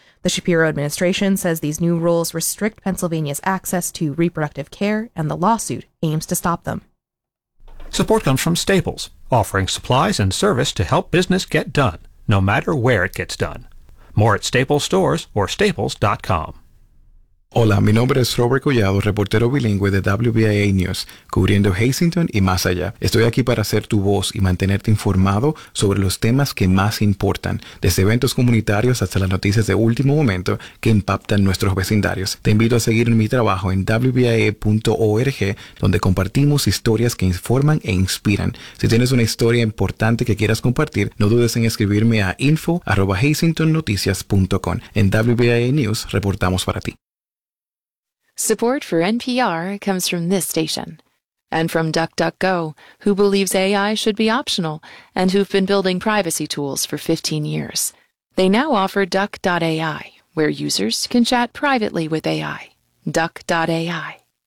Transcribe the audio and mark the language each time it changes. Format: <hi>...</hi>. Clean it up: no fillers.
<en>The Shapiro administration says these new rules restrict Pennsylvania's access to reproductive care, and the lawsuit aims to stop them. Support comes from Staples, offering supplies and service to help business get done, no matter where it gets done. More at Staples stores or staples.com.</en> <es>Hola, mi nombre es Robert Collado, reportero bilingüe de WVIA News, cubriendo Hastings y más allá. Estoy aquí para ser tu voz y mantenerte informado sobre los temas que más importan, desde eventos comunitarios hasta las noticias de último momento que impactan nuestros vecindarios. Te invito a seguir mi trabajo en WVIA.org, donde compartimos historias que informan e inspiran. Si tienes una historia importante que quieras compartir, no dudes en escribirme a info@hastingtonnoticias.com. En WVIA News, reportamos para ti.</es> <en>Support for NPR comes from this station and from DuckDuckGo, who believes AI should be optional and who've been building privacy tools for 15 years. They now offer Duck.ai, where users can chat privately with AI, Duck.ai.</en>